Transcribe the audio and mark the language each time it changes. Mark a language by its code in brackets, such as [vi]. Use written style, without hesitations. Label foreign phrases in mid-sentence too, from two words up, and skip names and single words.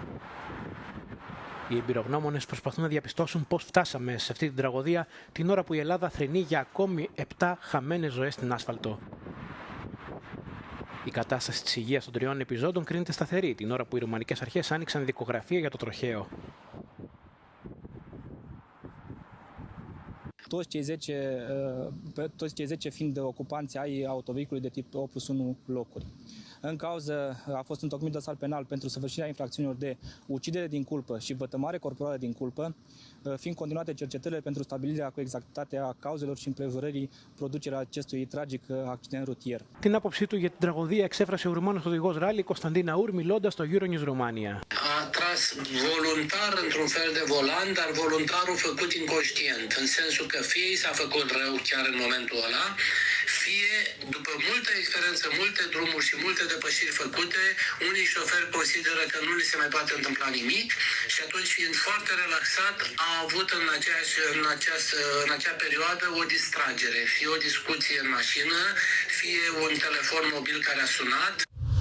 [el] Οι εμπειρογνώμονες προσπαθούν να διαπιστώσουν πώς φτάσαμε σε αυτή την τραγωδία την ώρα που η Ελλάδα θρηνεί για ακόμη 7 χαμένες ζωές στην άσφαλτο. Η κατάσταση της υγείας των 3 επιζώντων κρίνεται σταθερή την ώρα που οι ρουμανικές αρχές άνοιξαν δικογραφία για το τροχαίο. [ro] Toți cei 10 fiind ocupanți ai autovehiculului de tip Opus 1 locuri. În cauză a fost întocmit dosar penal pentru săvârșirea infracțiunilor de ucidere din culpă și vătămare corporală din culpă, fiind continuate cercetările pentru stabilirea cu exactitate a cauzelor și împrejurării producerea acestui tragic accident rutier. [el] Την άποψή του για την τραγωδία εξέφρασε ο Ρουμάνος οδηγός ράλι Κωνσταντίν Αούρ μιλώντας στο Euronews Romania. [ro] A tras voluntar într-un fel de volan, dar voluntarul făcut inconștient, în sensul că fie i s-a făcut rău chiar în momentul ăla, fie după multă experiență, multe drumuri și multe depășiri făcute, unii șoferi consideră că nu li se mai poate întâmpla nimic și atunci, fiind foarte relaxat, a avut în acea perioadă o distragere, fie o discuție în mașină, fie un telefon mobil care a sunat.